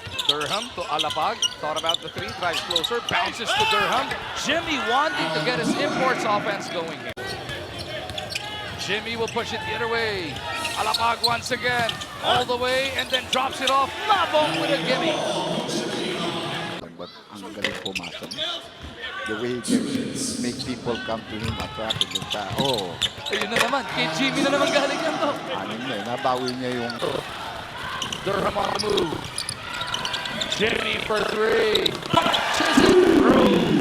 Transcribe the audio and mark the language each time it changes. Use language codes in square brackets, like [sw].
[en] Durham to Alapag. Thought about the 3, tries closer, bounces to Durham. Jimmy wanting to get his imports offense going here. Jimmy will push it the other way. Alapag once again, all the way, and then drops it off. Nabong with a gimme. [tl] but ang galing pumasa niya. [en] The way he can make people come to him, attract him. Oh, [tl] Ayun na naman, kay Jimmy na naman galing yan to. ano niya, nabawi niya yung... [en] Durham on the move. Jimmy for three. Punches it through.